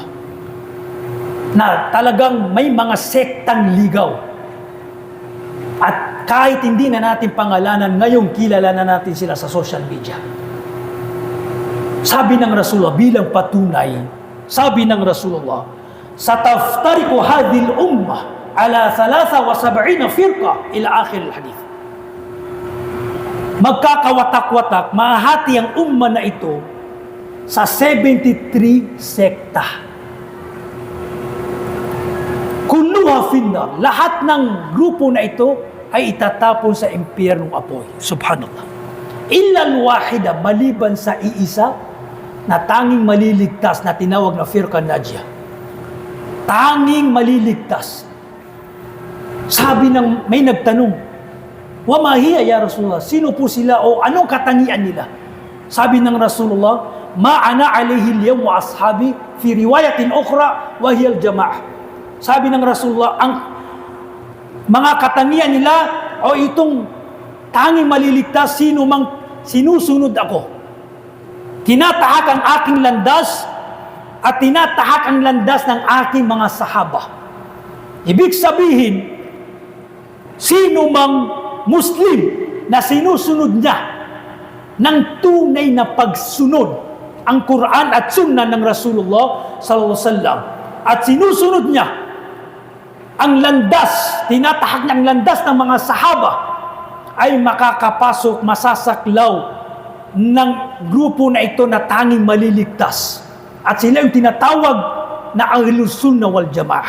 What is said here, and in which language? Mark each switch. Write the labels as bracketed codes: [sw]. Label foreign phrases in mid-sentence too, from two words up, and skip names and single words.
[tl] Na talagang may mga sektang ligaw. At kahit hindi na natin pangalanan, ngayon kilala na natin sila sa social media. Sabi ng Rasulullah bilang patunay, sabi ng Rasulullah, [ar] "ستفترق هذه الأمة على 73 فرقة إلى آخر الحديث." [tl] Magkakawatak-watak, mahati ang umma na ito sa 73 sekta. [ar] كلها في النار, [tl] lahat ng grupo na ito ay itatapon sa impyernong apoy. [ar] سبحان الله. إلا الواحدة, [tl] maliban sa iisa na tanging maliligtas na tinawag na [ar] فرقة ناجية. [tl] Tanging maliligtas. Sabi ng may nagtanong, [ar] "وما هي يا رسول الله?" [tl] Sino po sila o anong katangian nila? Sabi ng Rasulullah, [ar] "ما أنا عليه اليوم وأصحابي، في رواية أخرى، وهي الجماعة." [tl] Sabi ng Rasulullah, ang mga katangian nila o itong tanging maliligtas, sino mang sinusunod ako. Tinatahak ang aking landas at tinatahak ang landas ng aking mga sahaba. Ibig sabihin, sino mang Muslim na sinusunod niya ng tunay na pagsunod ang Quran at Sunnah ng Rasulullah [ar] صلى الله عليه وسلم [tl] at sinusunod niya ang landas, tinatahak ng landas ng mga sahaba, ay makakapasok, masasaklaw ng grupo na ito na tanging maliligtas. At sila yung tinatawag na [ar] أهل السنة والجماعة.